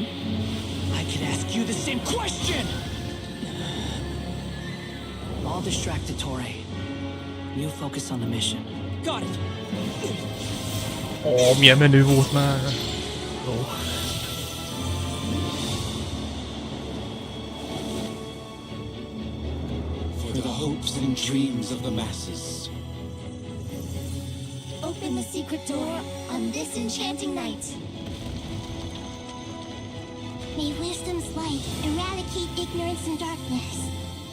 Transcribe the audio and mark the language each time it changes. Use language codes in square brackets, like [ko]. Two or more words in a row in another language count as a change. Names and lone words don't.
[en] I can ask you the same question! I'll distract Dottore. You focus on the mission. Got it! [hu] Åh, milyen menő volt már! Ó. [en] For the hopes and dreams of the masses. Open the secret door on this enchanting night. May wisdom's light eradicate ignorance and darkness.